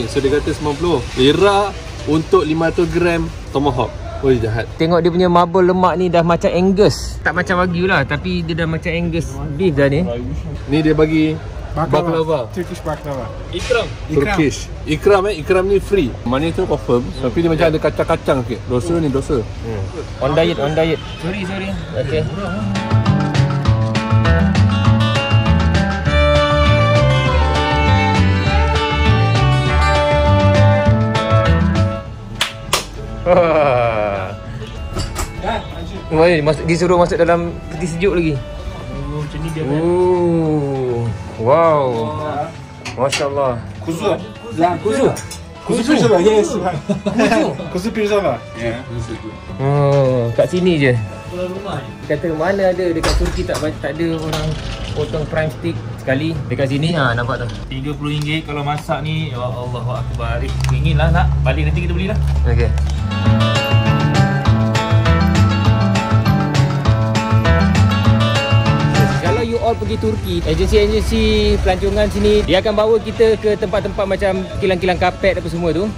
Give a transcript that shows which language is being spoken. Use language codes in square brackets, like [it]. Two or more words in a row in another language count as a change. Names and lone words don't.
[ms] So dia kata 90 lira untuk 500 gram tomahawk. Oh jahat. Tengok dia punya marble lemak ni dah macam Angus. Tak macam Wagyu lah, tapi dia dah macam Angus beef dah ni. Ni dia bagi baklava. [en] Turkish baklava. [ms] Ikram. Turkish. Ikram ni free. Money tu confirm. Tapi dia macam ada kacang-kacang sikit. Dosa ni dosa. [en] On diet. [ms] Sorry. Okay. Disuruh masuk dalam peti sejuk lagi. Oh, macam ni dia kan. Wow. Masya-Allah. [tr] Kuzu. Pirzola, yes. Kuzu pirzola. Ya, [ms] Kat sini je. Kata mana ada dekat Turki tak ada orang potong [en] prime stick [ms] sekali. Dekat sini nampak tu. RM30 kalau masak ni. [ar] Ya Allah Akbar. [ms] Ingin lah nak. Balik nanti kita belilah. Okey. [en] You all [ms] pergi Turki, agensi-agensi pelancongan sini, dia akan bawa kita ke tempat-tempat macam kilang-kilang kapet apa semua tu.